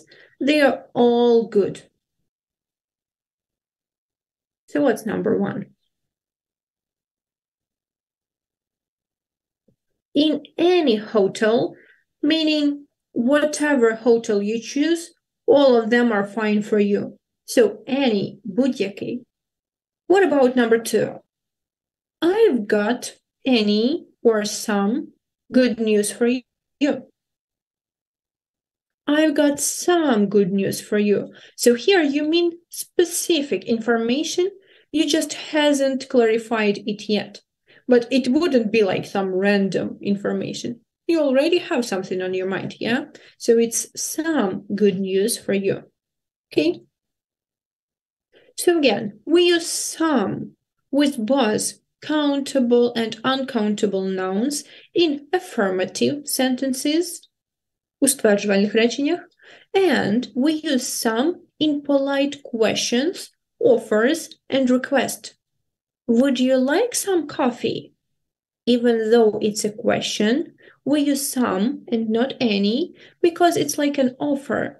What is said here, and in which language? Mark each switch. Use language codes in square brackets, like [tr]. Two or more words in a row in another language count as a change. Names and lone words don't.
[en] They are all good. So what's number 1? In any hotel, meaning whatever hotel you choose, all of them are fine for you. So any, [uk] будь-який. [en] What about number 2? I've got any or some good news for you. I've got some good news for you. So here you mean specific information, you just hasn't clarified it yet. But it wouldn't be like some random information. You already have something on your mind, yeah? So it's some good news for you, okay? So again, we use some with both countable and uncountable nouns in affirmative sentences, [uk] у стверджувальних реченнях, [en] and we use some in polite questions, offers, and requests. Would you like some coffee? Even though it's a question, we use some and not any because it's like an offer.